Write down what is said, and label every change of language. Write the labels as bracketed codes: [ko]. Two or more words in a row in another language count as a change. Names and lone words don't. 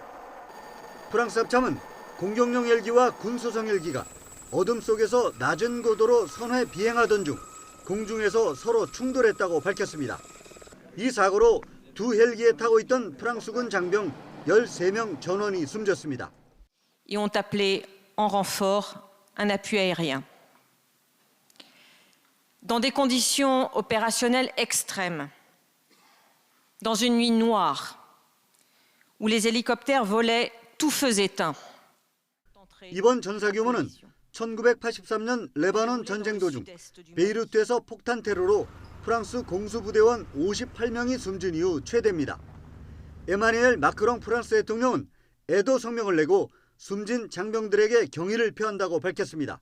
[ko] 프랑스 합참은 공격용 헬기와 군소성 헬기가 어둠 속에서 낮은 고도로 선회 비행하던 중 공중에서 서로 충돌했다고 밝혔습니다. 이 사고로 두 헬기에 타고 있던 프랑스군 장병 13명 전원이 숨졌습니다. [fr] Ils ont appelé en renfort un appui aérien. Dans des conditions opérationnelles extrêmes, dans une nuit noire, où les hélicoptères volaient tout feu éteint. [ko] 이번 전사 규모는 1983년 레바논 전쟁 도중 베이루트에서 폭탄 테러로 프랑스 공수부대원 58명이 숨진 이후 최대입니다. 에마뉘엘 마크롱 프랑스 대통령은 애도 성명을 내고 숨진 장병들에게 경의를 표한다고 밝혔습니다.